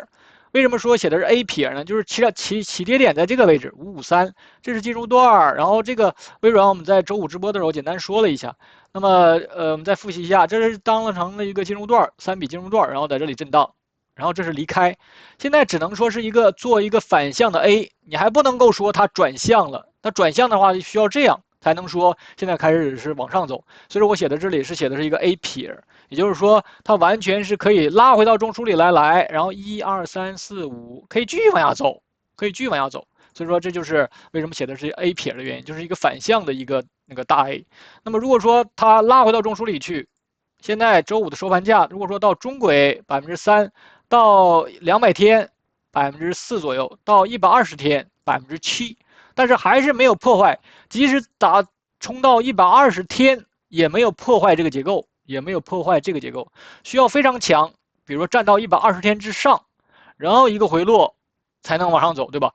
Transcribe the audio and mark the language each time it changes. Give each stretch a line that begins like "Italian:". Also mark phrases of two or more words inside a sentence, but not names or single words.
Chinese: 為什麼說寫的是 A 撇呢？就是起跌點在這個位置553，這是進入段。然後這個微軟我們在周5直播的時候簡單說了一下。那麼我們再複習一下，這是當成了一個進入段，3筆進入段，然後在這裡震盪，然後這是離開。現在只能說是做一個反向的 A，你還不能夠說它轉向了。它轉向的話需要這樣才能說現在開始是往上走。所以說我寫的這裡是寫的是一個 A 撇。也就是說，它完全是可以拉回到中樞裡來，然後1、2、3、4、5，可以繼續往下走，所以說這就是為什麼寫的是 A 撇的原因，就是一個反向的一個那個大 A。那麼如果說它拉回到中樞裡去，現在周5的收盤價，如果說到中軌3%，到200天4%左右，到120天7%，但是還是沒有破壞，即使衝到120天也沒有破壞這個結構，需要非常強，比如說站到120天之上，然後一個回落才能往上走，对吧？